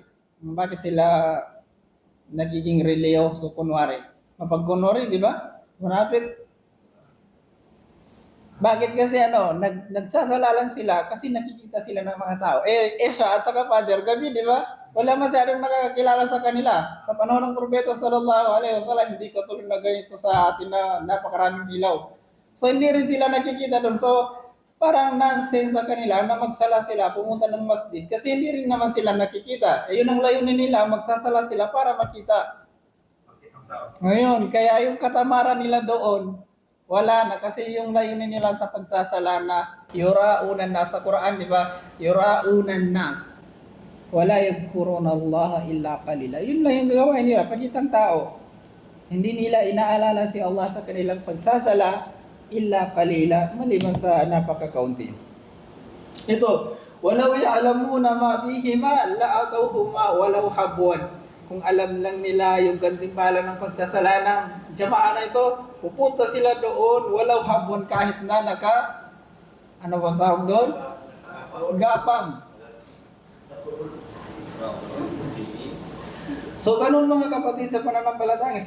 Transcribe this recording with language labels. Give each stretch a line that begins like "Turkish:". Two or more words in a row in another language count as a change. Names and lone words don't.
Filipino: Bakit sila nagiging religyoso kunwari? Mapagkunwari, di ba? Munafik. Bakit kasi nagsasala lang sila kasi nakikita sila ng mga tao. Isya at saka Fajr, gabi, di ba? Wala masyadong nakakakilala sa kanila. Sa panahon ng Propeta sallallahu alaihi wasallam, hindi katulad na ganito sa atin na napakaraming ilaw. So hindi rin sila nakikita doon. So parang nonsense sa kanila na magsala sila, pumunta ng masjid kasi hindi rin naman sila nakikita. Ayun ang layunin nila, magsasala sila para makita. Ngayon, kaya yung katamaran nila doon, wala na kasi yung layunin nila sa pagsasala na
Arabic: يراءون الناس
Filipino: sa Quran, di ba?
Arabic: يراءون الناس. ولا يذكرون الله إلا قليلا.
Filipino: Yun lang yung gagawin nila, pagitang tao. Hindi nila inaalala si Allah sa kanilang pagsasala
Arabic: إلا قليلا,
Filipino: maliban sa napaka-kaunti. Ito,
Arabic: ولو يعلمون ما فيهما لأتوهما ولو حبوا.
Filipino: Kung alam lang nila yung gantimpala ng pagsasala ng jamaa na ito, pupunta sila doon
Arabic: ولو حبوا
Filipino: kahit na ano bang tawag doon? Gapang. So ganun mga kapatid sa pananampalatayang Islam.